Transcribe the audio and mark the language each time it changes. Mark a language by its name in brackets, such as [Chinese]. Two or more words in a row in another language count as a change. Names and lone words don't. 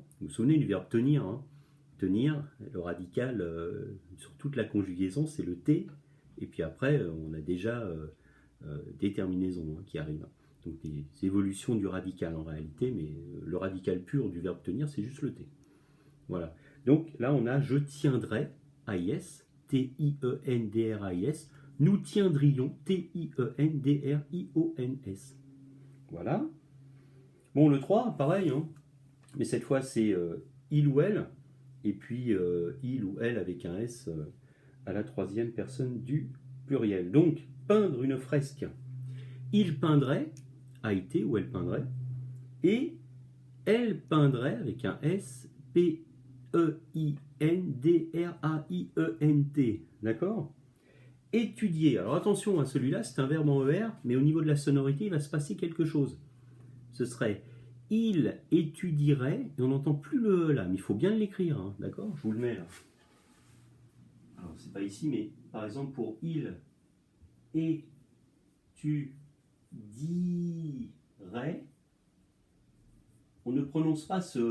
[French] Vous vous souvenez du verbe tenir, hein. Tenir, le radical sur toute la conjugaison, c'est le T, et puis après, on a déjà des terminaisons hein, qui arrivent. Donc des évolutions du radical en réalité, mais le radical pur du verbe tenir, c'est juste le T. Voilà. Donc là, on a je tiendrai, AIS, T-I-E-N-D-R-A-I-S, nous tiendrions, T-I-E-N-D-R-I-O-N-S. Voilà. Bon, le 3, pareil, hein. Mais cette fois, c'est il ou elle, et puis il ou elle avec un S à la troisième personne du pluriel. Donc, peindre une fresque. Il peindrait, A-I-T, ou elle peindrait, et elle peindrait avec un S, P-E-I-N-D-R-A-I-E-N-T. D'accord ? Étudier. Alors attention, à celui-là, c'est un verbe en ER, mais au niveau de la sonorité, il va se passer quelque chose. Ce serait il étudierait, et on n'entend plus le E là, mais il faut bien l'écrire, hein, d'accord ? Je vous le mets là. Alors, c'est pas ici, mais par exemple, pour il étudierait, on ne prononce pas ce.